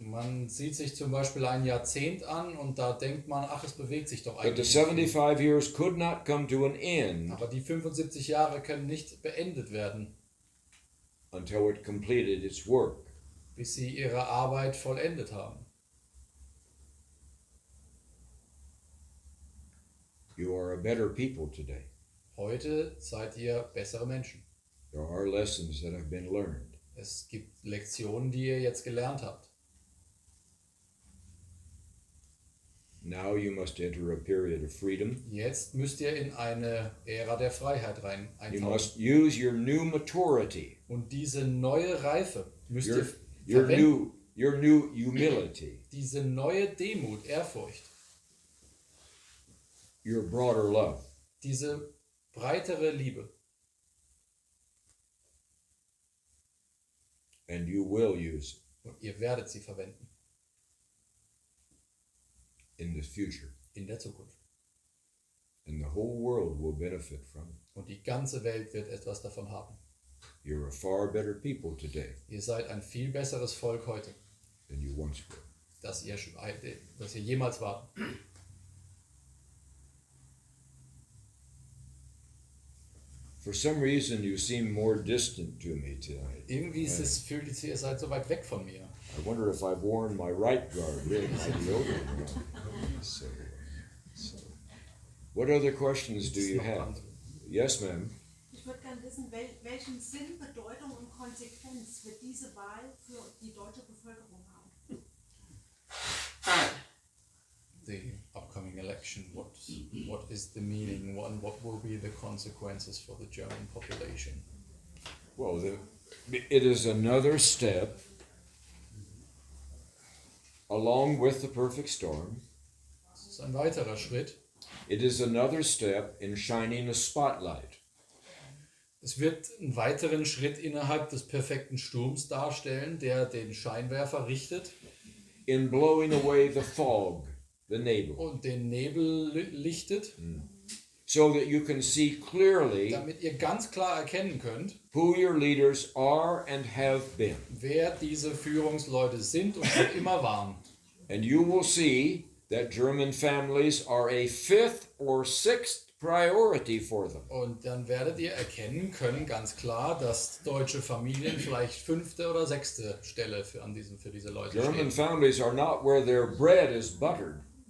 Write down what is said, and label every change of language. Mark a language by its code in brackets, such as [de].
[de] Man sieht sich zum Beispiel ein Jahrzehnt an und da denkt man, ach, es bewegt sich doch [en] But the [de] eigentlich nicht viel. [en] 75 years could not come to an end [de] Aber die 75 Jahre können nicht beendet werden, [en] until it completed its work. [de] bis sie ihre Arbeit vollendet haben. [en] You are a better people today. [de] Heute seid ihr bessere Menschen. [en] There are lessons that have been learned. [de] Es gibt Lektionen, die ihr jetzt gelernt habt. [en] Now you must enter a period of freedom. [de] Jetzt müsst ihr in eine Ära der Freiheit [en] You [de] eintauchen. [en] must use your new maturity, [de] Und diese neue Reife müsst ihr [en] your [de] verwenden. [en] your new humility, [de] Diese neue Demut, Ehrfurcht, [en] your broader love. [de] diese breitere Liebe. [en] And you will use it [de] Und ihr werdet sie verwenden [en] in the future. [de] in der Zukunft. [en] And the whole world will benefit from it. [de] Und die ganze Welt wird etwas davon haben. [en] You're a far better people today [de] Ihr seid ein viel besseres Volk heute, [en] than you once were. [de] das ihr jemals wart. [en] For some reason, you seem more distant to me tonight. [de] Irgendwie fühlt es, ihr seid so weit weg von mir. [en] I wonder if I've worn my right guard. Really, the old one. So, what other questions do you have? Yes, ma'am. [de] Ich würde gerne wissen, welchen Sinn, Bedeutung und Konsequenz wird diese Wahl für die deutsche Bevölkerung haben? [en] The upcoming election, what is the meaning, what will be the consequences for the German population? Well, it is another step along with the perfect storm. [de] Das ist ein weiterer Schritt. [en] It is another step in shining a spotlight. [de] Es wird einen weiteren Schritt innerhalb des perfekten Sturms darstellen, der den Scheinwerfer richtet [en] In blowing away the fog, the nebel, [de] und den Nebel lichtet, [en] so that you can see clearly [de] damit ihr ganz klar erkennen könnt, [en] who your leaders are and have been. [de] wer diese Führungsleute sind und schon immer waren. [en] And you will see that German families are a fifth or sixth priority for them. [de] Und dann werdet ihr erkennen können, ganz klar, dass deutsche Familien vielleicht 5. oder 6. Stelle für diese Leute [en] German [de] stehen. [en] families are not where their bread is buttered.